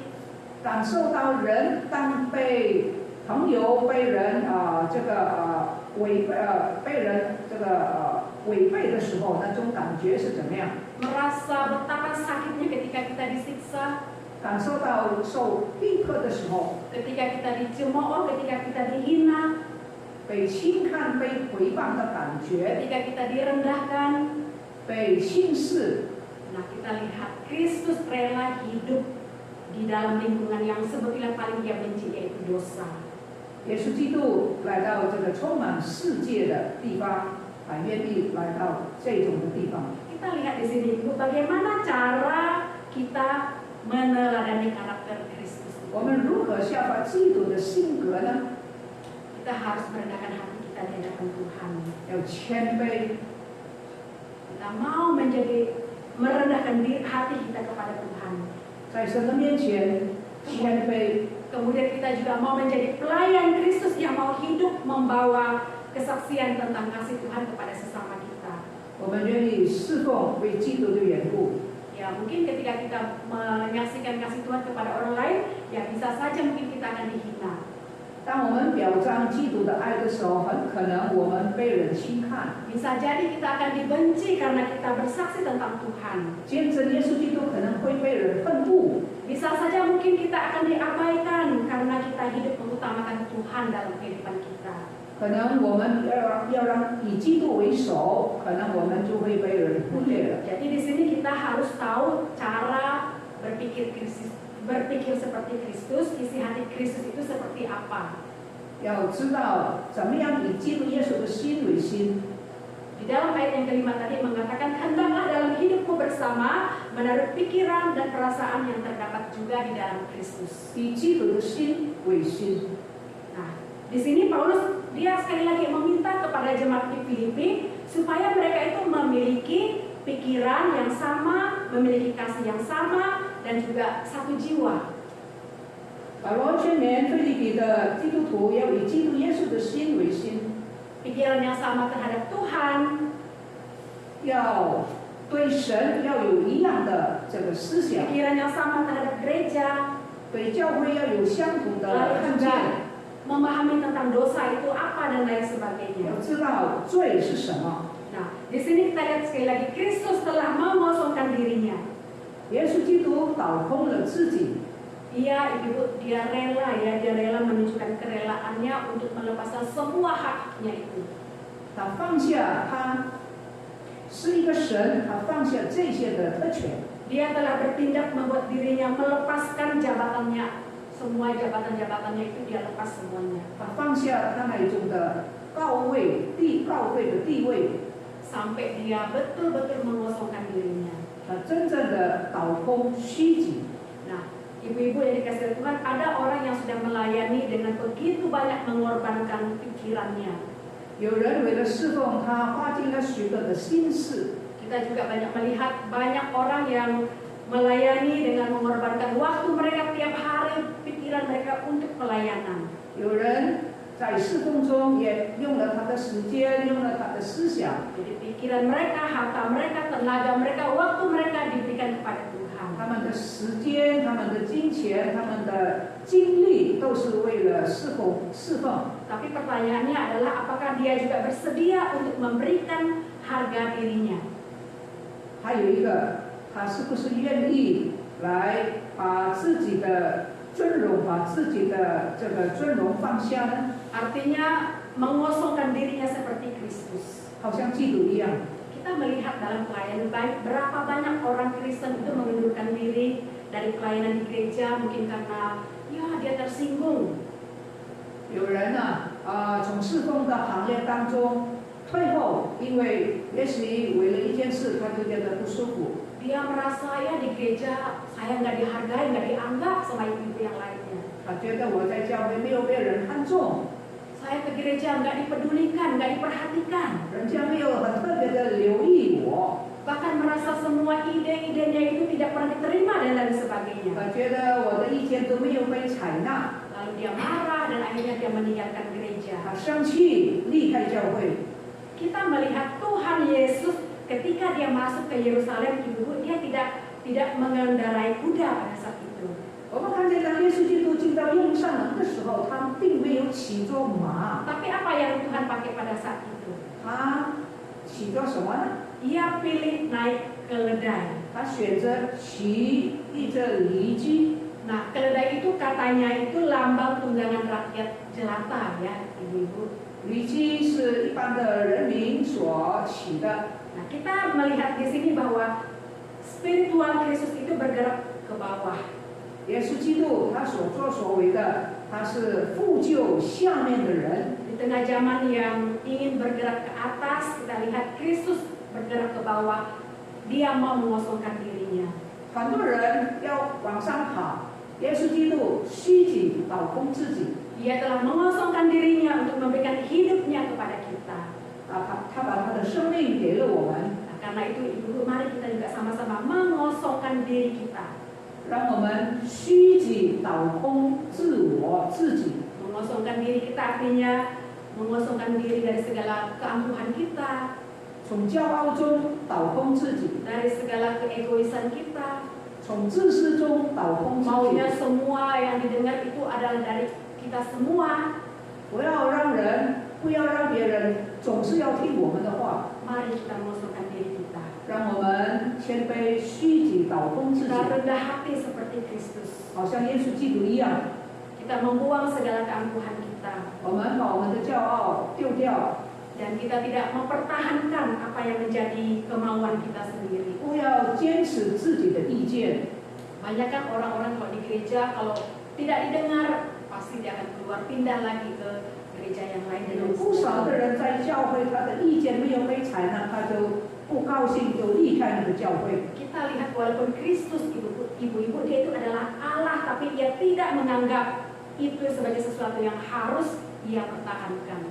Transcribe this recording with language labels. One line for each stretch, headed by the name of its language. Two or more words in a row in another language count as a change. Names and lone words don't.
Chinese: 感受到人当被朋友、被人违背的时候，那种感觉是怎么样？
Indonesian: Merasa betapa sakitnya ketika kita disiksa.
Chinese: 感受到受逼迫的时候，
Indonesian: Ketika kita dicemooh, ketika kita dihina,
Chinese: 被轻看、被诽谤的感觉，
Indonesian: ketika kita direndahkan.
Chinese: 被轻视。
Indonesian: Nah, kita lihat Kristus rela hidup di dalam lingkungan yang sebetulnya paling dia benci, yaitu dosa.
Chinese: 耶稣基督来到这个充满世界的地方，还愿意来到这种的地方。
Indonesian: Kita lihat di sini, Ibu, bagaimana cara kita meneladani karakter Kristus.
Chinese: 我们如何效法基督的性格呢？
Indonesian: Kita harus merendahkan hati kita di hadapan Tuhan.
Chinese: 要谦卑，
Indonesian: Kita mau merendahkan hati kita kepada Tuhan.
Chinese: 在神的面前谦卑。
Indonesian: Kemudian kita juga mau menjadi pelayan Kristus yang mau hidup membawa kesaksian tentang kasih Tuhan kepada sesama kita.
Chinese: 我们愿意侍奉为基督的缘故。
Indonesian: Ya, mungkin ketika kita menyaksikan kasih Tuhan kepada orang lain, ya bisa saja mungkin kita akan dihina.
Chinese: 当我们表彰基督的爱的时候，很可能我们被人轻看。
Indonesian: Bisa jadi kita akan dibenci karena kita bersaksi tentang Tuhan.
Chinese: 见证耶稣基督可能会被人愤怒。
Indonesian: Bisa saja mungkin kita akan diabaikan karena kita hidup mengutamakan Tuhan dalam kehidupan kita.
Chinese: 可能我们要让以基督为首，可能我们就会被人忽略了。
Indonesian: Jadi di sini kita harus tahu cara berpikir seperti Kristus, isi hati Kristus itu seperti apa.
Chinese: 要知道怎么样以基督耶稣的心为心。
Indonesian: Di dalam ayat yang kelima tadi mengatakan, hendaklah dalam hidupmu bersama menaruh pikiran dan perasaan yang terdapat juga di dalam Kristus.
Chinese: 以基督的心为心。
Indonesian: Nah, di sini Paulus dia sekali lagi meminta kepada jemaat di Filipi supaya mereka itu memiliki pikiran yang sama, memiliki kasih yang sama, dan juga satu jiwa.
Chinese: 保罗劝勉腓立比的基督徒要以基督耶稣的心为心。
Indonesian: Pikiran yang sama terhadap Tuhan,
Chinese: 要对神要有一样的这个思想，
Indonesian: pikiran yang sama terhadap gereja,
Chinese: 对教会要有相同的
Indonesian: lalu
Chinese: 看
Indonesian: juga
Chinese: 见，
Indonesian: memahami tentang dosa itu apa dan lain sebagainya.
Chinese: 要知道罪是什么。
Indonesian: Nah, di sini kita lihat sekali lagi Kristus telah mengosongkan dirinya.
Chinese: 耶稣基督倒空了自己，
Indonesian: Dia rela menunjukkan kerelaannya untuk melepaskan semua haknya itu. 他放下，他是一个神，他放下这些的特权， Dia telah bertindak membuat dirinya melepaskan jabatannya. Semua jabatan-jabatannya itu dia lepas semuanya.
Chinese: 他放下他那种的高位的地位，
Indonesian: Sampai dia betul-betul mengosongkan dirinya.
Chinese: 他真正的倒空虚己。
Indonesian: Nah, ibu-ibu yang dikasihi Tuhan, ada orang yang sudah melayani dengan begitu banyak mengorbankan pikirannya.
Chinese: 有人为了侍奉他，花尽了许多的心思。
Indonesian: Kita juga banyak melihat banyak orang yang melayani dengan mengorbankan waktu mereka tiap hari, pikiran mereka untuk pelayanan.
Chinese: 有人在侍奉中也用了他的时间，用了他的思想，
Indonesian: Jadi pikiran mereka, harta mereka, tenaga mereka, waktu mereka diberikan kepada Tuhan.
Chinese: 他们的时间、他们的金钱、他们的精力都是为了侍奉。
Indonesian: Tapi pertanyaannya adalah apakah dia juga bersedia untuk memberikan harga dirinya?
Chinese: 还有一个，他是不是愿意来把自己的尊荣、把自己的这个尊荣放下呢？
Indonesian: Artinya mengosongkan dirinya seperti Kristus.
Chinese: 好像基督一样。
Indonesian: Kita melihat dalam pelayanan baik berapa banyak orang Kristen itu mengundurkan diri dari pelayanan di gereja mungkin karena ya dia tersinggung.
Chinese: 有人呢，从侍奉的行业当中退后，因为也许为了一件事，他就觉得不舒服。
Indonesian: Dia merasa ya di gereja saya nggak dihargai, nggak dianggap sama ibu-ibu yang lainnya.
Chinese: 他觉得我在教会没有被人看重，
Indonesian: Saya ke gereja nggak dipedulikan, nggak diperhatikan.
Chinese: 人家没有很特别的留意我。
Indonesian: Bahkan merasa semua ide-idenya itu tidak pernah diterima dan lain sebagainya.
Chinese: 他觉得我的意见都没有被采纳，
Indonesian: Lalu dia marah dan akhirnya dia meninggalkan gereja.
Chinese: 他生气离开教会。
Indonesian: Kita melihat Tuhan Yesus ketika dia masuk ke Yerusalem, ibu-ibu, dia tidak mengendarai kuda pada saat itu.
Chinese: 我们看见当耶稣基督进到耶路撒冷的时候，他并没有骑着马，
Indonesian: Tapi apa yang Tuhan pakai pada saat itu?
Chinese: 他骑着什么呢？
Indonesian: Ia pilih naik keledai.
Chinese: 他选择骑一只驴驹。
Indonesian: Nah, keledai itu katanya itu lambang tunggangan rakyat jelata ya, ibu-ibu.
Chinese: 驴驹是一般的人民所骑的。
Indonesian: Nah, kita melihat di sini bahwa spiritual Kristus itu bergerak ke bawah.
Chinese: 耶稣基督他所作所为的，他是复救下面的人。
Indonesian: Di tengah zaman yang ingin bergerak ke atas, kita lihat Kristus bergerak ke bawah. Dia mau mengosongkan dirinya.
Chinese: 很多人要往上跑，耶稣基督虚己倒空自己，
Indonesian: Dia telah mengosongkan dirinya untuk memberikan hidupnya kepada kita.
Chinese: 他把他的生命给了我们，
Indonesian: Nah, karena itu ibu-ibu, mari kita juga sama-sama mengosongkan diri kita.
Chinese: 让我们虚己倒空自我自己。
Indonesian: Mengosongkan diri kita artinya mengosongkan diri dari segala keangkuhan kita,
Chinese: 从骄傲中倒空自己，
Indonesian: dari segala keegoisan kita.
Chinese: 从自私中倒空自
Indonesian: Maunya
Chinese: 己。
Indonesian: semua yang didengar itu adalah dari kita semua.
Chinese: 不要让别人总是要听我们的话，
Indonesian: Mari kita mengosongkan diri kita.
Chinese: 让我们谦卑虚己倒空自己，
Indonesian: Kita rendah hati seperti Kristus.
Chinese: 好像耶稣基督一样。
Indonesian: Kita membuang segala keangkuhan kita.
Chinese: 我们把我们的骄傲丢掉，
Indonesian: Dan kita tidak mempertahankan apa yang menjadi kemauan kita sendiri.
Chinese: 不要坚持自己的意见。
Indonesian: Banyak kan orang-orang kalau di gereja kalau tidak didengar pasti dia akan keluar pindah lagi ke gereja yang lain.
Chinese: 有不少的人在教会，他的意见没有被采纳，他就不高兴，就离开那个教会。
Indonesian: Kita lihat walaupun Kristus ibu-ibu dia itu adalah Allah, tapi dia tidak menganggap itu sebagai sesuatu yang harus dia pertahankan.